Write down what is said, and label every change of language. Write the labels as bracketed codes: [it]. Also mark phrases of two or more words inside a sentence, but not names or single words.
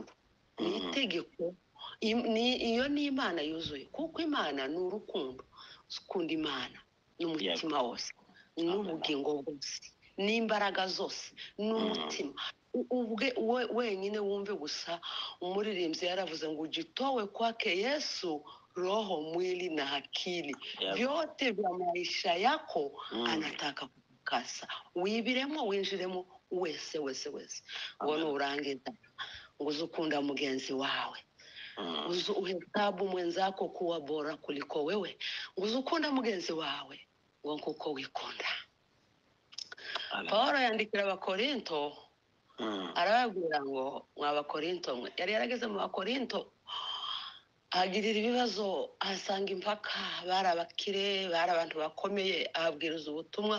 [rw] Ni itegeko, iyo ni Imana yuzuye, kuko Imana ni urukundo. Ukunda Imana n'umutima wose, n'ubugingo bwose, n'imbaraga zose, n'umutima wenyine. Wumve gusa umuririmbyi yaravuze ngo [sw] ujitowe kwake Yesu roho, mwili na akili, vyote vya maisha yako anataka kukasa. [rw] Wibiremo, winjiremo wese. Ngo nurangiza ngo uzukunda mugenzi wawe, [sw] uhesabu mwenzako kuwa bora kuliko wewe, [rw] ngo uzukunda mugenzi wawe ngo kuko wikunda. Paulo yandikira Abakorinto arababwira ngo mwabakorinto mwe, yari yarageze mu Bakorinto agirira ibibazo, ahasanga impaka, bari abakire, bari abantu bakomeye, ababwiriza ubutumwa.